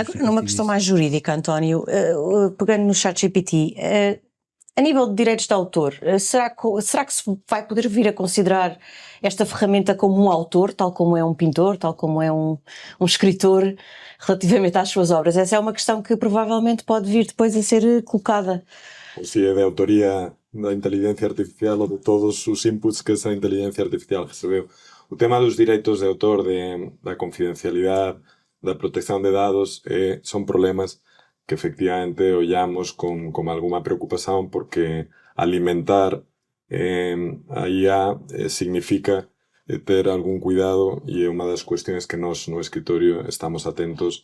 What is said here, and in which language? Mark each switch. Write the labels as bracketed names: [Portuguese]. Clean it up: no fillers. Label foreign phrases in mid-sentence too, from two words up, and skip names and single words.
[Portuguese] Agora, numa questão mais jurídica, António, pegando no ChatGPT, a nível de direitos de autor, será que se vai poder vir a considerar esta ferramenta como um autor, tal como é um pintor, tal como é um escritor, relativamente às suas obras? Essa é uma questão que provavelmente pode vir depois a ser colocada. Ou se é de autoría da inteligência artificial ou de todos os inputs que essa inteligência artificial recebeu. O tema dos direitos de autor, da confidencialidade, [Galician] da protección de dados, son problemas que efectivamente ollamos con alguma preocupación, porque alimentar a IA significa ter algún cuidado, e é unha das cuestiones que nós no escritorio estamos atentos.